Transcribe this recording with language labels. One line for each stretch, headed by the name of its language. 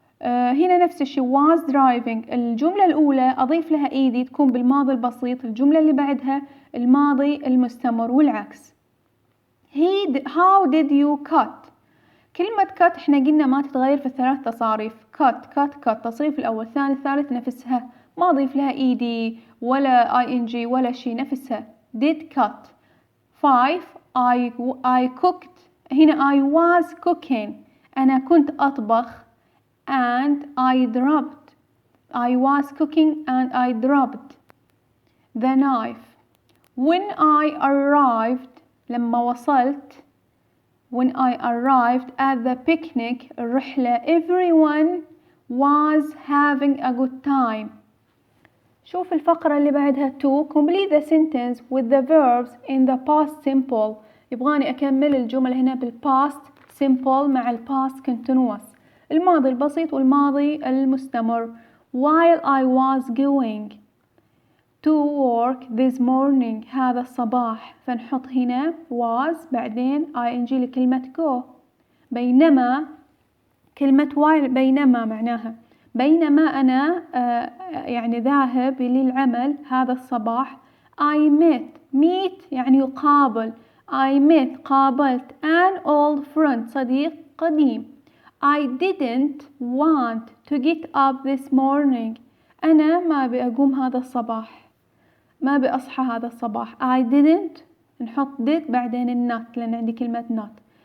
Arabic: هنا نفس الشيء was driving، الجملة الأولى أضيف لها إيدي تكون بالماضي البسيط، الجملة اللي بعدها الماضي المستمر والعكس.
English: how did you cut.
Arabic: كلمة cut احنا قلنا ما تتغير في الثلاث تصاريف، cut تصريف الأول الثاني الثالث نفسها، ما أضيف لها إيدي ولا ing ولا شيء، نفسها did cut.
English: 5 I cooked، هنا I was cooking
Arabic: أنا كنت أطبخ
English: and I dropped، I was cooking and I dropped the knife. when I arrived
Arabic: لما وصلت،
English: when I arrived at the picnic الرحلة everyone was having a good time.
Arabic: شوف الفقرة اللي بعدها
English: 2 complete the sentence with the verbs in the past simple.
Arabic: يبغاني أكمل الجمل هنا بالpast simple مع الpast continuous، الماضي البسيط والماضي المستمر.
English: while I was going to work this morning
Arabic: هذا الصباح، فنحط هنا was بعدين ing لكلمة go. بينما كلمة while بينما معناها بينما أنا يعني ذاهب للعمل هذا الصباح.
English: I meet
Arabic: يعني يقابل،
English: I met قابلت an old friend صديق قديم. I didn't want to get up this morning
Arabic: أنا ما أبي أقوم هذا الصباح، ما أبي أصحى هذا الصباح. I didn't نحط did بعدين النot لأن عندي كلمة not.